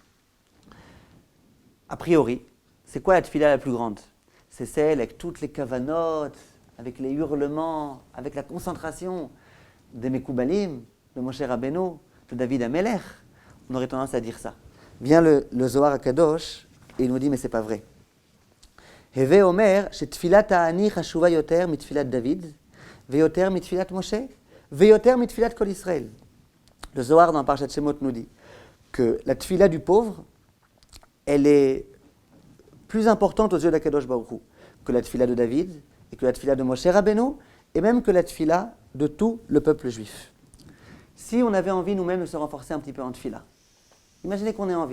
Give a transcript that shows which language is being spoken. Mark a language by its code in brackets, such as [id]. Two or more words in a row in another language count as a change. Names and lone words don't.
[fr] A priori, c'est quoi la tfila la plus grande? C'est celle avec toutes les kavanotes, avec les hurlements, avec la concentration des Mekoubalim, de Moshe Rabbeinu, de David Amelech. On aurait tendance à dire ça. Vient le Zohar HaKadosh et il nous dit mais c'est pas vrai. [he] הוי אומר, תפילת העני חשובה יותר מתפילת דוד, ויותר מתפילת משה, ויותר מתפילת כל ישראל. [fr] Le Zohar dans Parshat Shemot nous dit que la tfila du pauvre, elle est plus importante aux yeux d' [he] הקדוש ברוך הוא [fr] que la tfila de David et que la tfila de Moshe Rabbeinu et même que la tfila de tout le peuple juif. Si on avait envie nous-mêmes de se renforcer un petit peu en tfila, Imaginez qu'on est en vie.